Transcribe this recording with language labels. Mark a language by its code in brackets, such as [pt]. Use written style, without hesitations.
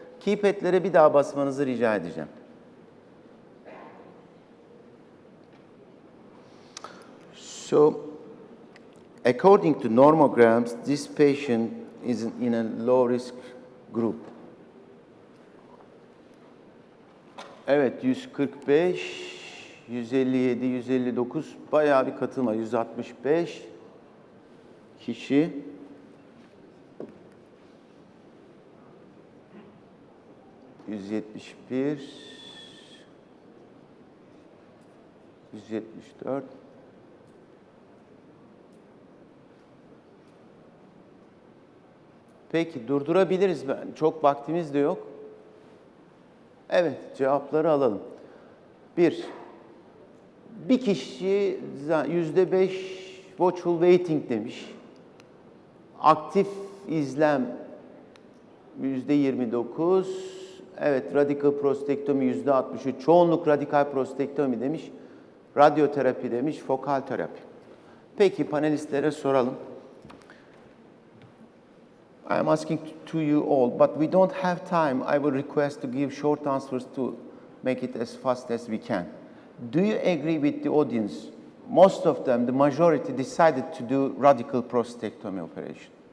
[tr] Keypad'lere bir daha basmanızı rica edeceğim. [en] So, according to normograms, this patient is in a low-risk group. [tr] Evet, 145, 157, 159, bayağı bir katılma, 165 kişi. %71, 174. Peki, durdurabiliriz. Çok vaktimiz de yok. Evet, cevapları alalım. Bir kişi %5 watchful waiting demiş. Aktif izlem %29. Evet, radikal prostatektomi %63. Çoğunluk radikal prostatektomi demiş. Radyoterapi demiş, fokal terapi. Peki, panelistlere soralım. [en] I am asking to you all, but we don't have time. I will request to give short answers to make it as fast as we can. Do you agree with the audience? Most of them, the majority, decided to do radical prostatectomy operation.